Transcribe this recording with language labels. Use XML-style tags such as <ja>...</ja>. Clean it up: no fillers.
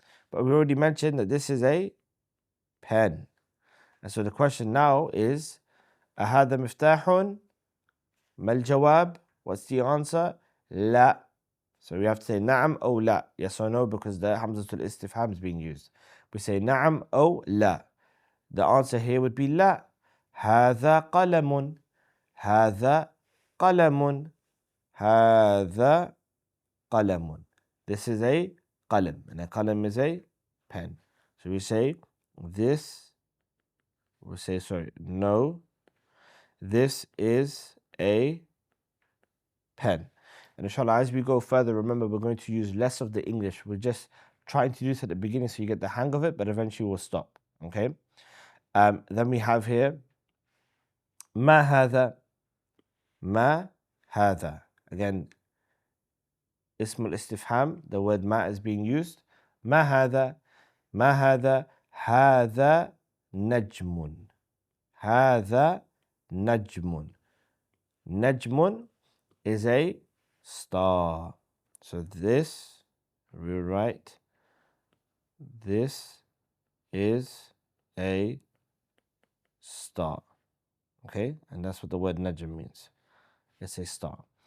<en>But we already mentioned that this is a pen. And so the question now is أهذا مفتاح؟ ما الجواب? What's the answer? لا. So we have to say نعم أو لا. Yes or no, because the hamzatul istifham is being used.</en> <ar>We say نعم أو لا.</ar> <en>The answer here would be لا.</en> <ar>هذا قلم هذا قلم هذا قلم.</ar> <en>This is a قلم, and a قلم is a pen. So we say this, we say sorry, no, this is a pen. And inshallah, as we go further, remember we're going to use less of the English. We're just trying to do this at the beginning so you get the hang of it, but eventually we'll stop. Okay. Then we have here ما هذا ما هذا. Again, اسم الاستفهام, the word ما is being used.</en> <ar>ما هذا ما هذا هذا نجم هذا نجم.</ar> <en>نجم is a star. So this, we write, this is a star. Okay, and that's what the word najm means. It's a star.</en>